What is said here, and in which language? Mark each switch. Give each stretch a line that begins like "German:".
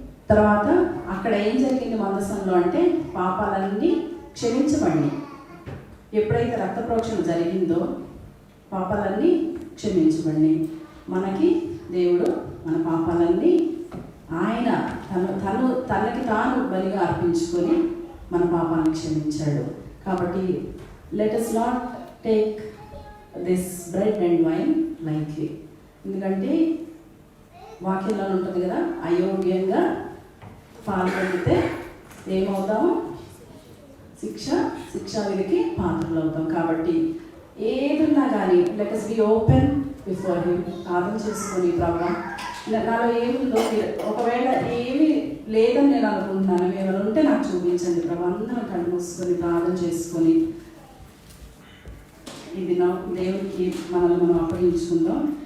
Telugu: తర్వాత అక్కడ ఏం జరిగింది మందసంలో అంటే పాపాలన్నీ క్షమించబడి, ఎప్పుడైతే రక్త ప్రోక్షణ జరిగిందో పాపాలన్నీ క్షమించబడి మనకి దేవుడు మన పాపాలన్నీ ఆయన తనకి తాను బలిగా అర్పించుకొని మన పాపాన్ని క్షమించాడు. కాబట్టి
English: Let us not take this bread and wine lightly.
Telugu: ఎందుకంటే వాక్యంలో ఉంటుంది కదా, అయోగ్యంగా పాల్పడితే ఏమవుతాము, శిక్షా విధికి పాత్రలు అవుతాం. కాబట్టి ఏదున్నా కానీ
English: Let us be open before him.
Telugu: ప్రార్థన చేసుకొని ప్రభా నాలో ఏముందో, ఒకవేళ ఏమీ లేదని నేను అనుకుంటున్నాను, ఏమైనా ఉంటే నాకు చూపించండి ప్రభా. అందరం కళ్ళు మూసుకొని ప్రార్థన చేసుకొని ఇది నా దేవునికి మనల్ని మనం అప్పగించుకుందాం.